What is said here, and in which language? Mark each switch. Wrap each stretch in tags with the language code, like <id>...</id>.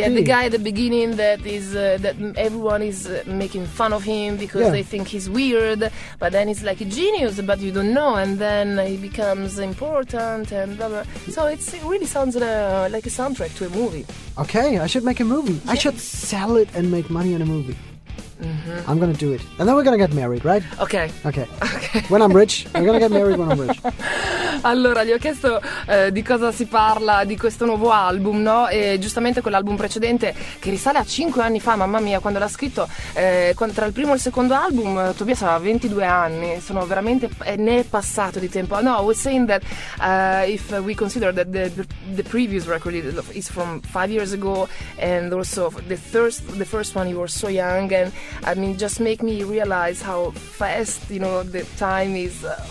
<en>Yeah, the guy at the beginning that everyone is making fun of him because they think he's weird, but then he's like a genius, but you don't know, and then he becomes important and blah, blah. So it really sounds like a soundtrack to a movie. Okay, I should make a movie. Yes. I should sell it and make money on a movie. Mm-hmm. I'm gonna do it, and then we're gonna get married, right? Okay. Okay. When I'm rich, I'm gonna get married. When I'm rich.</en> <it>Allora, gli ho chiesto di cosa si parla di questo nuovo album, no? E giustamente quell'album precedente, che risale a 5 anni fa, mamma mia, quando l'ha scritto, tra il primo e il secondo album, Tobias aveva 22 anni. Sono veramente ne è passato di tempo.</it> <en>No, I was saying that if we consider that the previous record is from 5 years ago, and also the first one, you were so young, and I mean, just make me realize how fast, you know, the time is.</en>